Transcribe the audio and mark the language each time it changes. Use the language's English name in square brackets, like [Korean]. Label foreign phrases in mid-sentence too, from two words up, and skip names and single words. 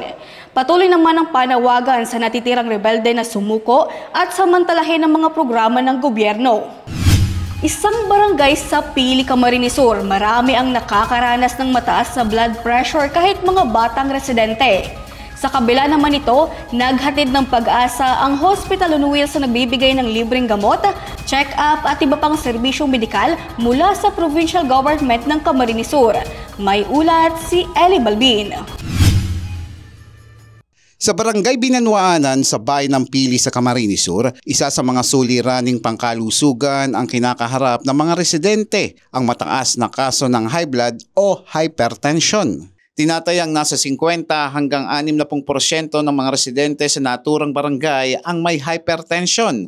[Filipino] Patuloy naman ang panawagan sa natitirang rebelde na sumuko at samantalahin ang mga programa ng gobyerno. Isang barangay sa Pili, Camarines Sur, marami ang nakakaranas ng mataas na [English] blood pressure [Filipino] kahit mga batang residente. Sa kabila naman ito, naghatid ng pag-asa ang Hospital on Wheels sa nagbibigay ng libreng gamot, check-up at iba pang serbisyong medikal mula sa [English] Provincial Government [Filipino] ng Camarines Sur. May ulat si Eli Balbin. Sa Barangay Binanwaanan sa bayan ng Pili sa Camarines Sur, isa sa mga suliraning pangkalusugan ang kinakaharap ng mga residente, ang mataas na kaso ng [English] high blood [Filipino] o hypertension. Tinatayang nasa 50 hanggang 60% ng mga residente sa naturang barangay ang may hypertension.